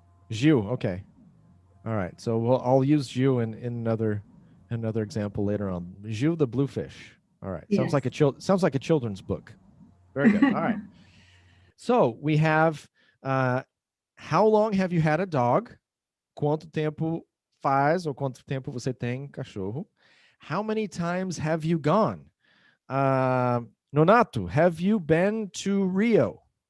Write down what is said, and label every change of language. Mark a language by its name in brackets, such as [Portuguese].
[English] Gil. Okay. All right. So I'll use Gil in another example later on. Gil the bluefish. All right. Yes. Sounds like a children's book. Very good. All right. So we have how long have you had a dog? [Portuguese] Quanto tempo faz ou quanto tempo você tem cachorro? [English] How many times have you gone? Nonato, have you been to Rio?